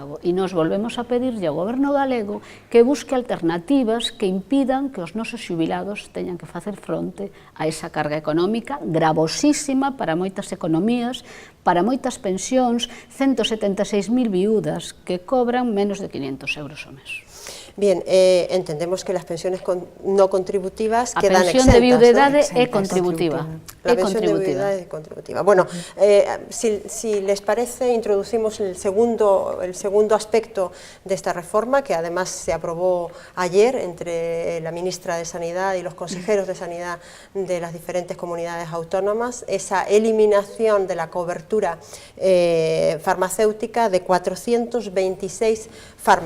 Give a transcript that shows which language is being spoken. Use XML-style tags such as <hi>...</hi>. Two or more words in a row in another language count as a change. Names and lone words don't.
<gl>E nos volvemos a pedirlle ao Goberno galego que busque alternativas que impidan que os nosos xubilados teñan que facer fronte a esa carga económica gravosísima para moitas economías, para moitas pensións, 176.000 viúdas que cobran menos de 500 euros ao mes.</gl> <es>Bien, entendemos que las pensiones no contributivas quedan exentas.</es> <gl>A pensión de viudedade é contributiva.</gl> <es>La pensión de</es> <gl>viudedade é contributiva.</gl> <es>Bueno, si les parece, introducimos el segundo aspecto de esta reforma, que además se aprobó ayer entre la ministra de Sanidad y los consejeros de Sanidad de las diferentes comunidades autónomas, esa eliminación de la cobertura farmacéutica de 426 fármacos.</es>